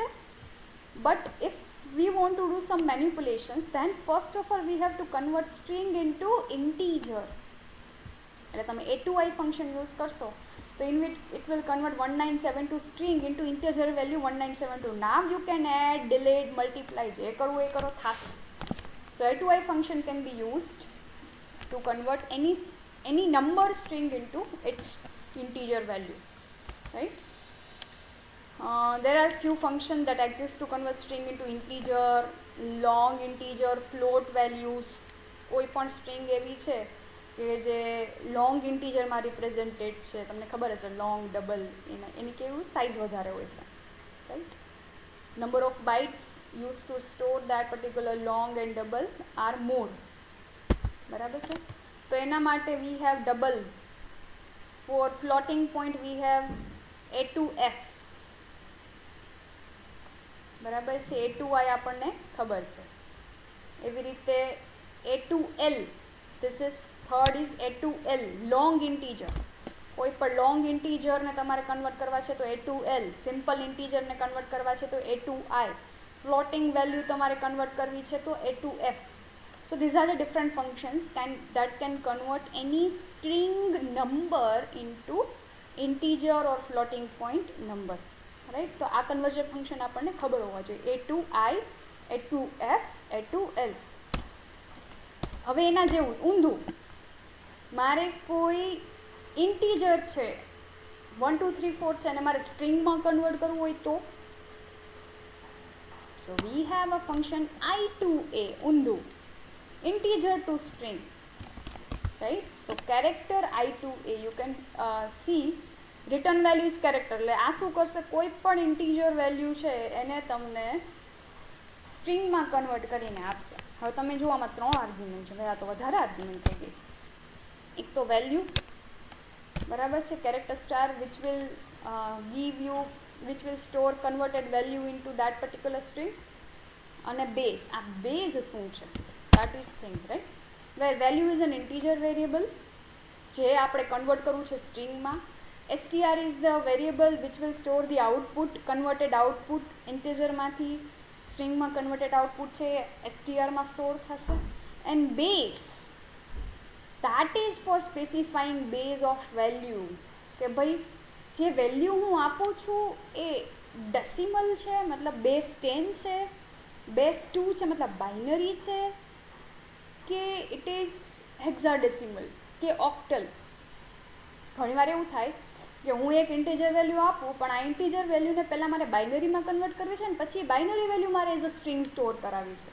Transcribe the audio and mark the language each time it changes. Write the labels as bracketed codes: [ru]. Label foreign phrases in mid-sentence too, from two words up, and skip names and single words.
[en] but if we want to do some manipulations, then first of all we have to convert string into integer. [gu] એટલે તમે [en] a to I function use [gu] કરશો તો [en] in which it will convert 1972 string into integer value 1972. Now you can add, delete, multiply, [gu] જે કરવું એ કરો, થશે. [en] So a to I function can be used to convert any number string into its integer value, right? There are few functions that exist to convert string into integer, long integer, float values. [gu] કોઈ પણ સ્ટ્રિંગ એવી છે કે જે લોંગ ઇન્ટીજરમાં રિપ્રેઝેન્ટેડ છે, તમને ખબર હશે, [en] long, double, [gu] એની કેવું સાઇઝ વધારે હોય છે, રાઈટ. [en] number of bytes use to store that particular long and double are more, [gu] બરાબર છે. તો એના માટે [en] we have double. For floating point we have a to f, [gu] બરાબર છે. a to I આપણને ખબર છે. એવી રીતે a to l, [en] this is third is [gu] a to l, [en] long integer. [gu] કોઈ પણ લોંગ ઇન્ટીજરને તમારે કન્વર્ટ કરવા છે તો a to l, સિમ્પલ ઇન્ટીજરને કન્વર્ટ કરવા છે તો a to I, [en] floating value [gu] તમારે કન્વર્ટ કરવી છે તો a to f. [en] So these are the different functions that can convert any string number into integer or floating point number, right? [gu] તો આ [en] conversion function [gu] આપણને ખબર હોવા જોઈએ, a to I, a to f, a to l. હવે એના જેવું ઊંધું, મારે કોઈ ઇન્ટીજર છે 1 2 3 4 છે અને મારે સ્ટ્રિંગમાં કન્વર્ટ કરવું હોય તો [en] so we have a function I to a, [gu] ઊંધું, [en] integer to string, right? So character I to a, you can see return value is character, [gu] એટલે આ શું કરશે, કોઈ પણ [en] integer value [gu] છે એને તમને સ્ટ્રિંગમાં કન્વર્ટ કરીને આપશે. હવે તમે જુઓ આમાં 3 આર્ગ્યુમેન્ટ છે, ભાઈ આ તો વધારે આર્ગ્યુમેન્ટ થઈ ગઈ. એક તો [en] વેલ્યુ, [gu] બરાબર છે, [en] character star which will give you, which will store converted value into that particular string, અને બેઝ. [gu] આ બેઝ શું છે, [en] that is thing, right? Where value is an integer variable [gu] જે આપણે કન્વર્ટ કરવું છે સ્ટ્રિંગમાં. [en] str is the variable which will store the output, converted output [gu] ઇન્ટીજરમાંથી સ્ટ્રિંગમાં કન્વર્ટેડ આઉટપુટ છે str માં સ્ટોર થશે. [en] and base, that is for specifying base of value, [gu] કે ભાઈ જે વેલ્યુ હું આપું છું એ ડેસિમલ છે મતલબ બેઝ 10 છે, બેઝ 2 છે મતલબ બાઇનરી છે, કે [en] it is hexadecimal [gu] કે ઓક્ટલ. ઘણીવાર એવું થાય કે હું એક [en] integer value [gu] આપું પણ આ ઇન્ટીજર વેલ્યુને પહેલાં મારે બાઇનરીમાં કન્વર્ટ કરવી છે અને પછી [en] binary value [gu] મારે [en] as a string [gu] સ્ટોર કરાવવી છે.